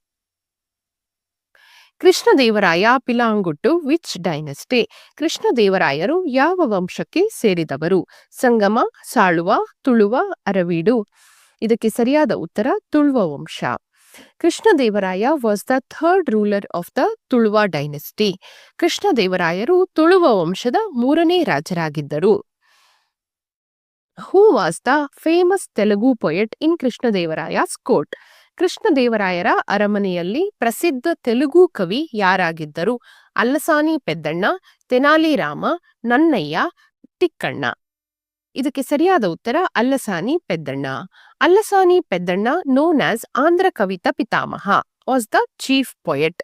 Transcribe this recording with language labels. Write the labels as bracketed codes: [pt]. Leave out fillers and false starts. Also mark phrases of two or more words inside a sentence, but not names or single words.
[en] ಕೃಷ್ಣದೇವರಾಯ belong to which dynasty? [kn] ಕೃಷ್ಣದೇವರಾಯರು ಯಾವ ವಂಶಕ್ಕೆ ಸೇರಿದವರು? ಸಂಗಮ, ಸಾಳುವ, ತುಳುವ, ಅರವೀಡು. ಇದಕ್ಕೆ ಸರಿಯಾದ ಉತ್ತರ ತುಳುವ ವಂಶ. [en] ಕೃಷ್ಣದೇವರಾಯ was the third ruler of the Tuluva dynasty. [kn] ಕೃಷ್ಣದೇವರಾಯರು ತುಳುವ ವಂಶದ 3ನೇ ರಾಜರಾಗಿದ್ದರು. [en] Who was the famous Telugu poet in Krishnadevaraya's court? [kn] ಕೃಷ್ಣದೇವರಾಯರ ಅರಮನೆಯಲ್ಲಿ ಪ್ರಸಿದ್ಧ ತೆಲುಗು ಕವಿ ಯಾರಾಗಿದ್ದರು? ಅಲ್ಲಸಾನಿ ಪೆದ್ದಣ್ಣ, ತೆನಾಲಿ ರಾಮ, ನನ್ನಯ್ಯ, ತಿಕ್ಕಣ್ಣ. ಇದಕ್ಕೆ ಸರಿಯಾದ ಉತ್ತರ ಅಲ್ಲಸಾನಿ ಪೆದ್ದಣ್ಣ. [en] ಅಲ್ಲಸಾನಿ ಪೆದ್ದಣ್ಣ, known as ಆಂಧ್ರ ಕವಿತ ಪಿತಾಮಹ, was the chief poet.